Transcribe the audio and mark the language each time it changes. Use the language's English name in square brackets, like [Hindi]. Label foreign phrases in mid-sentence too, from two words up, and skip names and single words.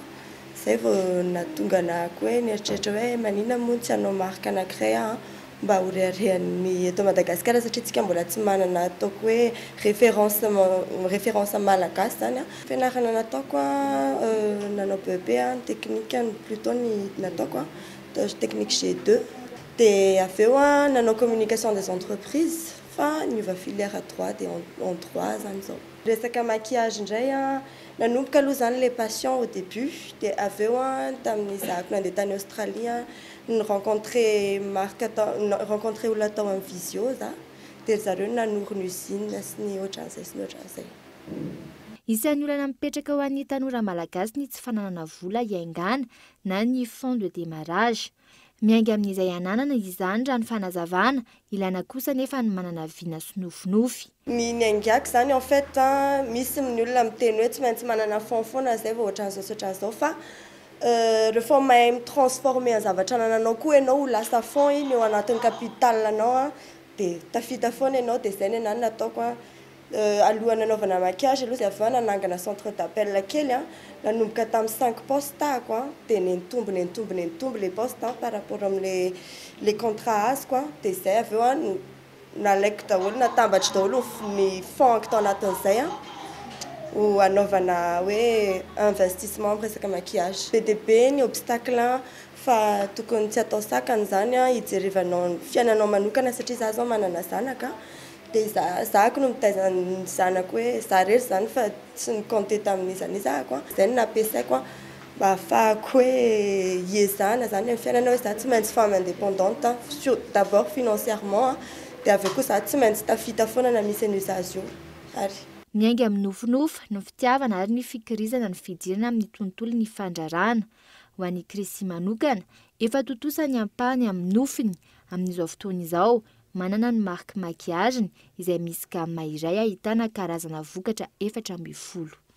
[Malagasy] Zay vao nahatonga anako hoe nieritreritra hoe manina moa tsy hanao marque anankiray mba ho reharehan'ny eto Madagasikara satria tsika mbola tsy manana ataoko hoe référence malagasy zany. Fianarana nataoko nanao [French] bébé technique plutôt [Malagasy] ny nataoko technique G2 dia avy eo nanao [French] communication des entreprises [Malagasy] fa niova filière 3 dia en 3 zany zao. Resaka maquillage indray a nanomboka aloha zany [French] le passion au début [Malagasy] dia avy eo a tamin'ny zako nandeha tany Australie rencontré olona tao amin'ny visio za dia zareo nanoro ny usine sy ny ohatran'izay sy ny ohatran'izay. Isan'ny olana mipetraka ho an'ny tanora malagasy ny tsy fananana vola iaingana na ny [French] fond de démarrage. [Malagasy] Miainga amin'izay ananana izany raha ny fanazavana, ilana kosa nefa ny manana vina sy nofinofy. Ny aingiako zany [French] en fait [Malagasy] misy ny olona miteny hoe tsy maintsy manana fond foana zay vao ohatran'izao fa rehefa mahay mitransformer ny zavatra anananao koa ianao ho lasa fond iny eo anatin'ny capital anao dia tafita foana ianao dia izay ny anany nataoko alohan'ny anaovana maquillage aloha zay avy eo nanangana [French] centre d'appel [Malagasy] kely nanomboka tamin'ny 5 postes tako dia nentombo [French] les postes par rapport [Malagasy] amin'ny [French] les contrats [Malagasy] azoko dia izay avy eo nalaiko daholo natambatry daholo ny fond tao anatin'izay ho anaovana hoe investissement resaka maquillage. Be dia be ny obstacle fa tokony tsy atao sakany zany hijerevanao fiainanao manokana satria za zao manana zanaka dia zahako no mitaizany zanako hoe za rery zany fa tsy nikonte tamin'izany zahako izay no nampiasaiko mba ahafahako hoe hiezana zany amin'ny fiainana hoe za tsy maintsy [French] femme indépendante d'abord financièrement [Malagasy] dia avy eo koa za tsy maintsy tafita foana na misy an'io za io ary miainga amin'ny nofinofy ny fitiavana ary ny fikirizana ny fidirana amin'ny tontolo ny fandrarana. Ho an'ny Krisy manokana efa totosa ny ampahany amin'ny nofiny amin'izao fotoana izao manana ny [French] marque maquillage [Malagasy] izay misy gamme iray ahitana karazana vokatra 410.